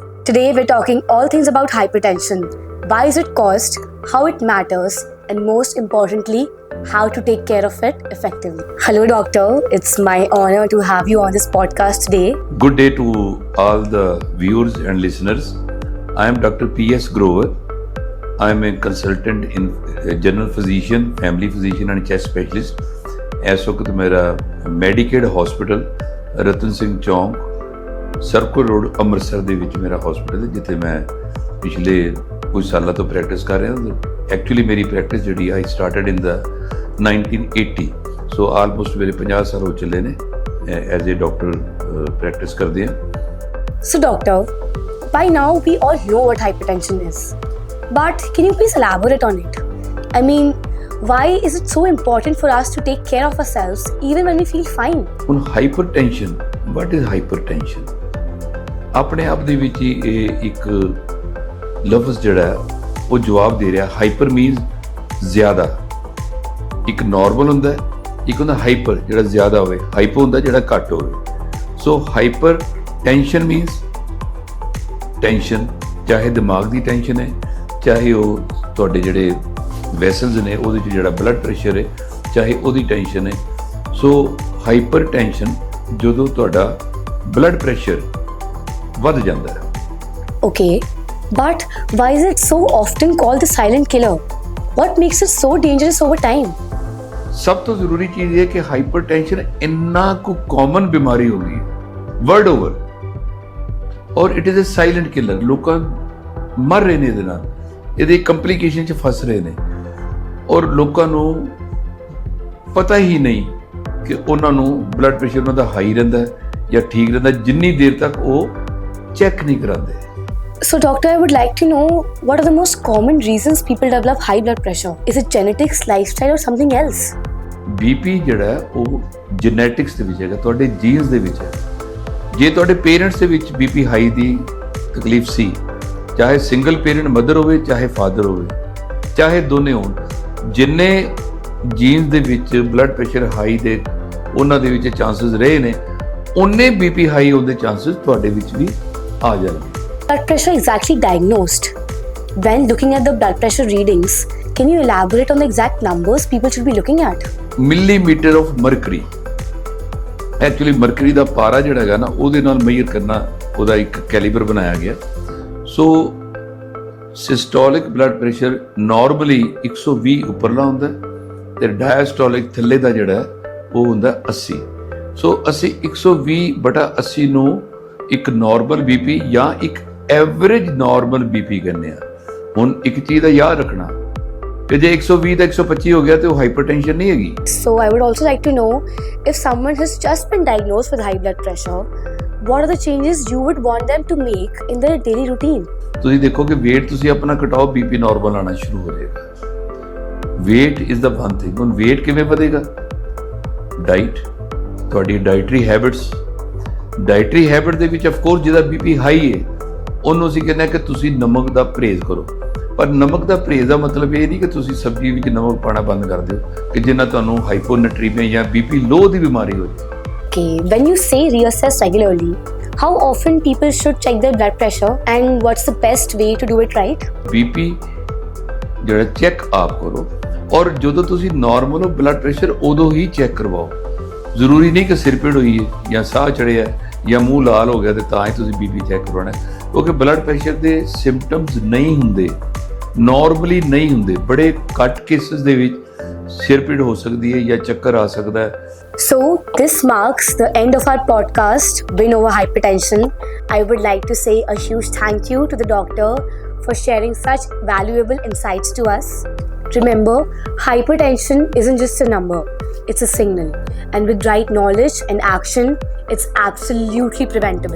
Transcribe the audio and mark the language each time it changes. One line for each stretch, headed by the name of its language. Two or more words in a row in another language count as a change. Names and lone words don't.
English: Today, we're talking all things about hypertension. Why is it caused, how it matters, and most importantly, how to take care of it effectively. Hello, doctor. It's my honor to have you on this podcast today. Good day to all the viewers and listeners. I am Dr. P.S. Grover. I am a consultant in general physician, family physician and chest specialist.
Punjabi: ਇਸ ਵਕਤ ਮੇਰਾ ਮੈਡੀਕੇਡ ਹਸਪੀਟਲ ਰਤਨ ਸਿੰਘ ਚੌਂਕ ਸਰਕਲ ਰੋਡ ਅੰਮ੍ਰਿਤਸਰ ਦੇ ਵਿੱਚ ਮੇਰਾ ਹਸਪੀਟਲ ਹੈ, ਜਿੱਥੇ ਮੈਂ ਪਿਛਲੇ ਕੁਝ ਸਾਲਾਂ ਤੋਂ ਪ੍ਰੈਕਟਿਸ ਕਰ ਰਿਹਾ। ਐਕਚੁਅਲੀ ਮੇਰੀ ਪ੍ਰੈਕਟਿਸ ਜਿਹੜੀ
English: I started in the 1980, so almost
Punjabi: ਮੇਰੇ 50 ਸਾਲ ਹੋ ਚੱਲੇ ਨੇ
English: as a doctor
Punjabi: ਪ੍ਰੈਕਟਿਸ ਕਰਦੇ ਹਾਂ।
English: So doctor, by now we all know what hypertension is, but can you please elaborate on it? I mean, why is it so important for us to take care of ourselves even when we feel fine?
Punjabi: ਹੁਣ ਹਾਈਪਰਟੈਂਸ਼ਨ,
English: what is hypertension?
Punjabi: ਆਪਣੇ ਆਪ ਦੇ ਵਿੱਚ ਹੀ ਇਹ ਇੱਕ ਲਫ਼ਜ਼ ਜਿਹੜਾ ਉਹ ਜਵਾਬ ਦੇ ਰਿਹਾ।
English: hyper means
Punjabi: ਜ਼ਿਆਦਾ, ਇੱਕ ਨਾਰਮਲ ਹੁੰਦਾ, ਇੱਕ ਹੁੰਦਾ ਹਾਈਪਰ ਜਿਹੜਾ ਜ਼ਿਆਦਾ ਹੋਵੇ, ਹਾਈਪੋ ਹੁੰਦਾ ਜਿਹੜਾ ਘੱਟ ਹੋਵੇ।
English: so hyper tension means tension,
Punjabi: ਚਾਹੇ ਦਿਮਾਗ ਦੀ ਟੈਂਸ਼ਨ ਹੈ, ਚਾਹੇ ਉਹ ਤੁਹਾਡੇ ਜਿਹੜੇ ਵੈਸਲਸ ਨੇ ਉਹਦੇ 'ਚ ਜਿਹੜਾ
English: blood pressure
Punjabi: ਹੈ, ਚਾਹੇ ਉਹਦੀ ਟੈਂਸ਼ਨ ਹੈ।
English: so hyper tension
Punjabi: ਜਦੋਂ ਤੁਹਾਡਾ
English: blood pressure
Punjabi: ਵੱਧ ਜਾਂਦਾ ਹੈ।
English: Okay, but why is it so often called the silent killer? What makes it so dangerous over time?
Punjabi: ਸਭ ਤੋਂ ਜ਼ਰੂਰੀ ਚੀਜ਼ ਇਹ ਕਿ
English: hyper tension
Punjabi: ਇੰਨਾ ਕੁ ਕਾਮਨ ਬਿਮਾਰੀ ਹੋ ਗਈ ਹੈ
English: world over,
Punjabi: ਔਰ
English: it is a silent killer.
Punjabi: ਲੋਕਾਂ ਮਰ ਰਹੇ ਨੇ ਇਹਦੇ ਨਾਲ, ਇਹਦੇ ਕੰਪਲਿਕੇਸ਼ਨ 'ਚ ਫਸ ਰਹੇ ਨੇ, ਔਰ ਲੋਕਾਂ ਨੂੰ ਪਤਾ ਹੀ ਨਹੀਂ ਕਿ ਉਹਨਾਂ ਨੂੰ
English: blood pressure
Punjabi: ਉਹਨਾਂ ਦਾ ਹਾਈ ਰਹਿੰਦਾ ਜਾਂ ਠੀਕ ਰਹਿੰਦਾ ਜਿੰਨੀ ਦੇਰ ਤੱਕ ਉਹ ਚੈੱਕ ਨਹੀਂ ਕਰਾਉਂਦੇ।
English: So doctor, I would like to know what are the most common reasons people develop high blood pressure? Is it genetics, lifestyle or something else?
Punjabi: ਬੀਪੀ ਜਿਹੜਾ ਉਹ ਜੈਨੇਟਿਕਸ ਦੇ ਵਿੱਚ ਹੈਗਾ, ਤੁਹਾਡੇ ਜੀਨਸ ਦੇ ਵਿੱਚ ਹੈ। ਜੇ ਤੁਹਾਡੇ ਪੇਰੈਂਟਸ ਦੇ ਵਿੱਚ
English: BP high
Punjabi: ਦੀ ਤਕਲੀਫ ਸੀ, ਚਾਹੇ
English: single parent mother
Punjabi: ਹੋਵੇ, ਚਾਹੇ ਫਾਦਰ ਹੋਵੇ, ਚਾਹੇ ਦੋਨੇ ਹੋਣ, ਜਿੰਨੇ ਜੀਨਸ ਦੇ ਵਿੱਚ
English: blood pressure high
Punjabi: ਦੇ ਉਹਨਾਂ ਦੇ ਵਿੱਚ ਚਾਂਸਸ ਰਹੇ ਨੇ, ਉਹਨੇ
English: BP high
Punjabi: ਹੋਣ ਦੇ ਚਾਂਸਸ ਤੁਹਾਡੇ ਵਿੱਚ ਵੀ ਆ ਜਾਣਗੇ।
English: Blood pressure exactly diagnosed. When looking at the blood pressure readings, can you elaborate on the exact numbers people should be looking at? millimeter of mercury, actually mercury
Punjabi: ਦਾ ਪਾਰਾ ਜਿਹੜਾ ਹੈਗਾ ਨਾ, ਉਹਦੇ ਨਾਲ ਮੇਜਰ ਕਰਨਾ, ਉਹਦਾ ਇੱਕ ਕੈਲੀਬਰ ਬਣਾਇਆ ਗਿਆ।
English: so systolic blood pressure normally 120
Punjabi: ਉੱਪਰਲਾ ਹੁੰਦਾ ਤੇ ਡਾਇਸਟੋਲਿਕ ਥੱਲੇ ਦਾ ਜਿਹੜਾ ਉਹ ਹੁੰਦਾ 80। ਸੋ ਅਸੀਂ 120/80 ਨੂੰ ਇੱਕ
English: normal BP
Punjabi: ਜਾਂ ਇੱਕ
English: average normal BP
Punjabi: ਕਹਿੰਦੇ ਆ। ਹੁਣ ਇੱਕ ਚੀਜ਼ ਦਾ ਯਾਦ ਰੱਖਣਾ ਕਿ ਜੇ 120 ਦਾ 125 ਹੋ ਗਿਆ ਤੇ ਉਹ ਹਾਈਪਰਟੈਂਸ਼ਨ ਨਹੀਂ ਹੈਗੀ।
English: So I would also like to know, if someone has just been diagnosed with high blood pressure, what are the changes you would want them to make in their daily routine?
Punjabi: ਤੁਸੀਂ ਦੇਖੋ ਕਿ weight ਤੁਸੀਂ ਆਪਣਾ ਘਟਾਓ, ਬੀਪੀ ਨਾਰਮਲ ਆਉਣਾ ਸ਼ੁਰੂ ਹੋ ਜਾਏਗਾ।
English: weight is the one thing।
Punjabi: ਹੁਣ weight ਕਿਵੇਂ ਵਧੇਗਾ? ਡਾਈਟ, ਤੁਹਾਡੀ
English: dietary habits. dietary habit
Punjabi: ਦੇ ਵਿੱਚ ਅਫਕੋਰਸ ਜਿਹਦਾ
English: BP high
Punjabi: ਹੈ ਉਹਨੂੰ ਅਸੀਂ ਕਹਿੰਦੇ ਹਾਂ ਕਿ ਤੁਸੀਂ ਨਮਕ ਦਾ ਪਰਹੇਜ਼ ਕਰੋ, ਪਰ ਨਮਕ ਦਾ ਪਰਹੇਜ਼ ਦਾ ਮਤਲਬ ਇਹ ਨਹੀਂ ਕਿ ਤੁਸੀਂ ਸਬਜ਼ੀ ਵਿੱਚ ਨਮਕ ਪਾਣਾ ਬੰਦ ਕਰ ਦਿਓ ਕਿ ਜਿੰਨਾ ਤੁਹਾਨੂੰ ਹਾਈਪੋਨੈਟਰੀਮੀਆ ਜਾਂ
English: BP low
Punjabi: ਦੀ ਬਿਮਾਰੀ ਹੋ ਜਾਏ।
English: Okay, when you say reassess regularly, how often people should check their blood pressure and what's the best way to do it right?
Punjabi: ਬੀਪੀ ਜਿਹੜਾ ਚੈੱਕ ਆਪ ਕਰੋ, ਔਰ ਜਦੋਂ ਤੁਸੀਂ ਨਾਰਮਲ ਹੋ
English: blood pressure
Punjabi: ਉਦੋਂ ਹੀ ਚੈੱਕ ਕਰਵਾਓ। ਜ਼ਰੂਰੀ ਨਹੀਂ ਕਿ ਸਿਰ ਪੀੜ ਹੋਈ ਹੈ ਜਾਂ ਸਾਹ ਚੜਿਆ ਜਾਂ ਮੂੰਹ ਲਾਲ ਹੋ ਗਿਆ ਤੇ ਤਾਂ ਹੀ ਤੁਸੀਂ ਬੀਪੀ ਚੈੱਕ ਕਰਵਾਉਣਾ, ਕਿਉਂਕਿ
English: blood pressure
Punjabi: ਦੇ ਸਿੰਪਟਮਸ ਨਹੀਂ ਹੁੰਦੇ, ਨਾਰਮਲੀ ਨਹੀਂ ਹੁੰਦੇ। ਬੜੇ ਘੱਟ ਕੇਸਿਸ ਦੇ ਵਿੱਚ ਸਿਰ ਪੀੜ ਹੋ ਸਕਦੀ ਹੈ ਜਾਂ ਚੱਕਰ ਆ ਸਕਦਾ ਹੈ।
English: So this marks the end of our podcast, Win Over Hypertension. I would like to say a huge thank you to the doctor for sharing such valuable insights to us. Remember, hypertension isn't just a number, it's a signal. And with right knowledge and action, it's absolutely preventable.